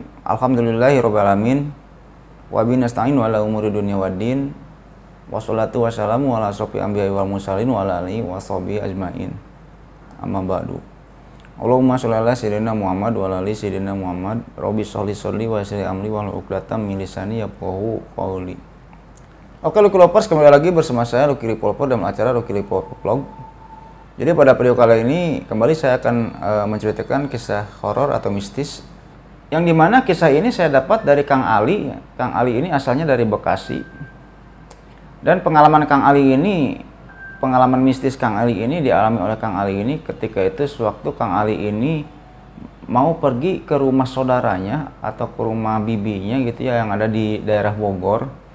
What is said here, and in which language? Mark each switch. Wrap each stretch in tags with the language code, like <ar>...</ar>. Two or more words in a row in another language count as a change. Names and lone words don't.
<ar>الحمد لله رب العالمين. وبه نستعين على أمور الدنيا والدين. والصلاة والسلام على أشرف الأنبياء والمرسلين وعلى آله وصحبه أجمعين. أما بعد. اللهم صل على سيدنا محمد وعلى آل سيدنا محمد. رب صل ويسر أمري واحلل عقدة من لساني يفقهوا قولي.</ar> <id>Oke, Lucky Lovers, kembali lagi bersama saya Lucky Revolver dalam acara Lucky Revolver Vlog. Jadi pada video kali ini kembali saya akan menceritakan kisah horor atau mistis, yang dimana kisah ini saya dapat dari Kang Ali. Kang Ali ini asalnya dari Bekasi, dan pengalaman mistis Kang Ali ini dialami oleh Kang Ali ini ketika itu sewaktu Kang Ali ini mau pergi ke rumah saudaranya atau ke rumah bibinya gitu ya, yang ada di daerah Bogor.</id>